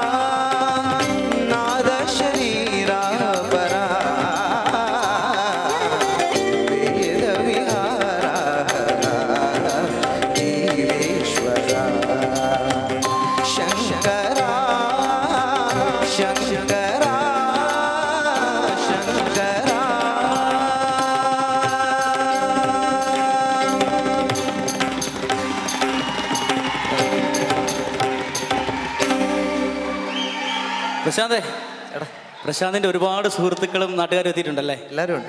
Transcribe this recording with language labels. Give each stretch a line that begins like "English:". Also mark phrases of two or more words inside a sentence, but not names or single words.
Telugu: నాద శరీరా పరా వేద విహారా జీవేశ్వరా శంకరా శంకరా శంకరా
Malayalam: പ്രശാന്തേ പ്രശാന്തിന്റെ ഒരുപാട് സുഹൃത്തുക്കളും നാട്ടുകാരും എത്തിയിട്ടുണ്ടല്ലേ? എല്ലാവരും ഉണ്ട്.